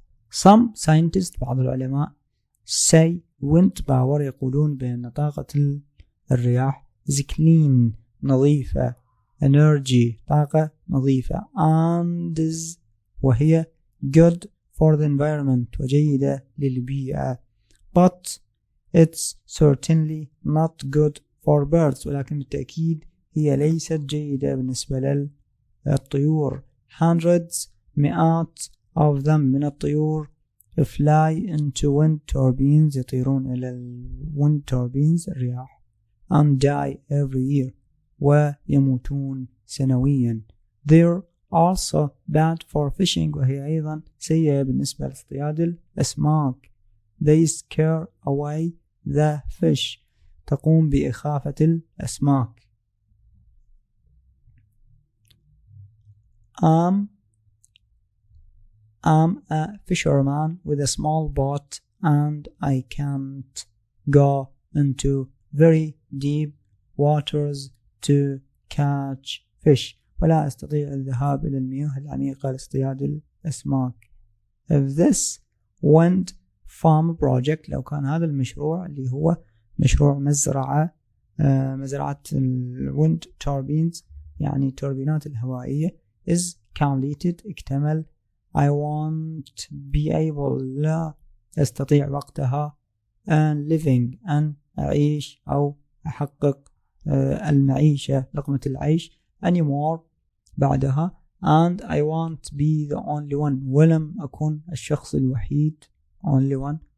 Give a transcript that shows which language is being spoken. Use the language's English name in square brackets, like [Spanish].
[English] Some scientists [Arabic] بعض العلماء [English] say wind power [Arabic] يقولون بأن طاقة الرياح [English] is clean نظيفة energy [Arabic] طاقة نظيفة [English] and is وهي good for the environment [Arabic] وجيدة للبيئة [English] but it's certainly not good for birds [Arabic] ولكن بالتأكيد هي ليست جيدة بالنسبة للطيور. [English] Hundreds مئات of them [Arabic] من الطيور [English] fly into wind turbines [Arabic] يطيرون إلى [English] wind turbines الرياح and die every year [Arabic] ويموتون سنويا. [English] They're also bad for fishing [Arabic] وهي أيضا سيئة بالنسبة لاصطياد الأسماك. [English] They scare away the fish [Arabic] تقوم بإخافة الأسماك. [English] I'm a fisherman with a small boat and I can't go into very deep waters to catch fish. [Arabic] ولا أستطيع الذهاب إلى المياه العميقة لاصطياد الأسماك. [English] If this wind farm project، [Arabic] لو كان هذا المشروع اللي هو مشروع مزرعة [English] الwind turbines [Arabic] يعني توربينات الهوائية [English] is completed اكتمل، I won't be able [Arabic] لا أستطيع وقتها [English] and living [Arabic] أن أعيش أو أحقق المعيشة لقمة العيش [English] anymore بعدها and I won't be the only one [Arabic] ولم أكن الشخص الوحيد [English] only one.